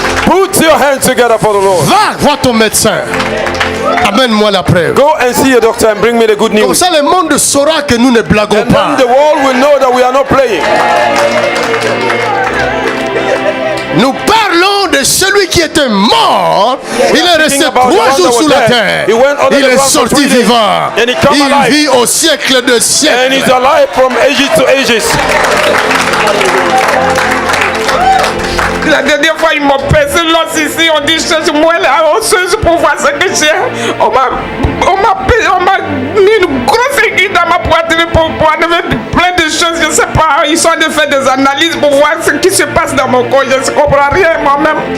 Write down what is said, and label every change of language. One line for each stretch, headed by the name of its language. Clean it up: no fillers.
English: Put your hands together for the Lord.
French: Va voir ton médecin. Amène-moi la preuve.
English: Go and see your doctor and bring me the good news.
French: Comme ça le monde saura que nous ne blaguons
English: And
French: pas.
English: then the world will know that we are not playing.
French: Nous parlons de celui qui était mort. Il est resté 3 jours sous la terre. Il est sorti vivant. Il vit au siècle de
English: And
French: siècles.
English: he's alive from ages to ages.
French: La dernière fois, ils m'ont percé l'os ici. On dit, cherche-moi la osseuse pour voir ce que j'ai. On m'a mis une grosse aiguille dans ma poitrine pour enlever plein de choses. Je ne sais pas. Ils sont en train de faire des analyses pour voir ce qui se passe dans mon corps. Je ne comprends rien moi-même.